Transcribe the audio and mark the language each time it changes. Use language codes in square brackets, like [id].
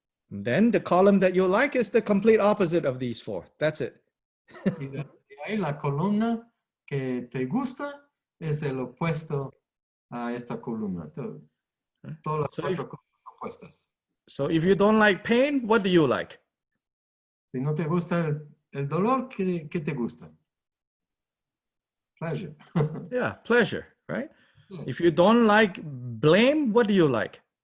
[en] Then the column that you like is the complete opposite of these four. That's it. [es] Y de ahí la columna que te gusta es el opuesto a esta columna. Todas las cuatro columnas opuestas. [en] So if you don't like pain, what do you like? [es] Si no te gusta el dolor, ¿qué te gusta? [en] Pleasure. Yeah, pleasure, right? [es] Sí. [en] If you don't like blame, what do you like?